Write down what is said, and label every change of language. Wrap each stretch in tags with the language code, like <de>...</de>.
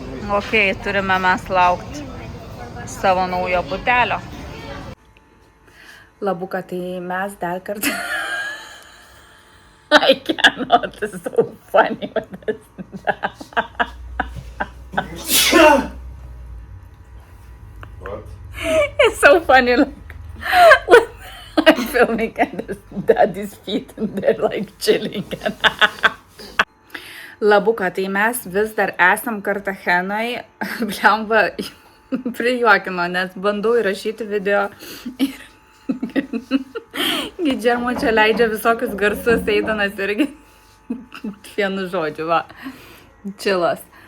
<lt>Ok, turime mes laukti savo naujo butelio. Labuka, tai mes dar kartą.</lt> <en>I cannot, it's so funny with this. What? It's so funny, like, when I'm filming and this daddy's feet and they're like chilling.</en> <lt>Labuka, tai mes vis dar esam Kartagenoj, blemba, prijuokino, nes bandau įrašyti video ir Gidžermo čia leidžia visokius garsus, eidanas irgi vienu žodžiu, va, čilas.</lt>